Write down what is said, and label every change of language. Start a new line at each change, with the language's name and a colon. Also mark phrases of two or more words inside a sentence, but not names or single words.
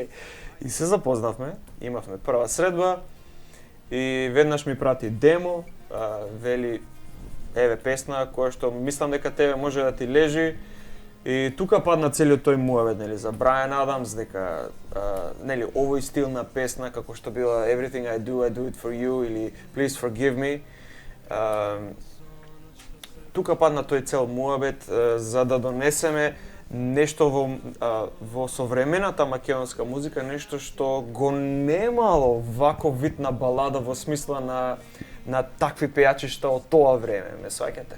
Macedonian: И се запознавме, имавме прва средба и веднаш ми прати демо, вели, еве песна која што мислам дека тебе може да ти лежи. И тука падна целиот тој муавет, нели, за Брайан Адамс, дека нели овој стил на песна како што била Everything I do it for you или Please forgive me. Тука падна тој цел муавет за да донесеме нешто во современата македонска музика, нешто што го немало ваков вид на балада во смисла на такви пејачи што од тоа време, ме сваќате.